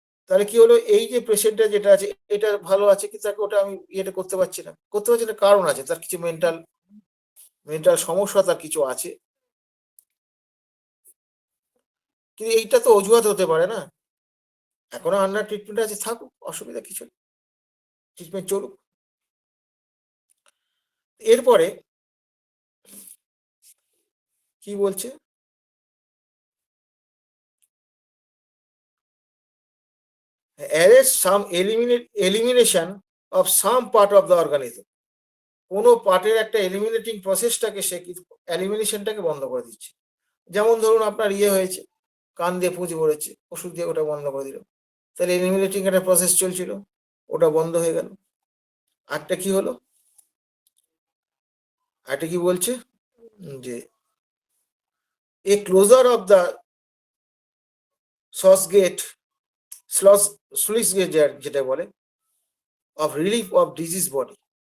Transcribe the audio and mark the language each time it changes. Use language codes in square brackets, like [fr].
[bn] তাহলে কি হলো, এই যে পেশেন্টটা যেটা আছে এটা ভালো আছে, কিন্তু তাকে ওটা আমি ইয়েটা করতে পারছি না। করতে পারছি না, কারণ আছে। তার কিছু মেন্টাল সমস্যা তার কিছু আছে। কিন্তু এইটা তো অজুহাত হতে পারে না। এখনো আন্ডার ট্রিটমেন্ট আছে, থাকুক, অসুবিধা কিছু নেই, ট্রিটমেন্ট চলুক। এরপরে কি বলছে, [en] arrest some elimination of some part of the organism। [bn] কোনো পার্টের একটা এলিমিনেটিং প্রসেসটাকে সে এলিমিনেশনটাকে বন্ধ করে দিচ্ছে। যেমন ধরুন আপনার হয়েছে, কান দিয়ে পুঁজ পড়েছে, ওষুধ দিয়ে ওটা বন্ধ করে দিল, তাহলে এলিমিনেটিং একটা প্রসেস চলছিল, ওটা বন্ধ হয়ে গেল। আরটা কি হলো, আরটা কি বলছে যে এ closure of the sauce gate sluice gate যেটা বলে of relief of disease body.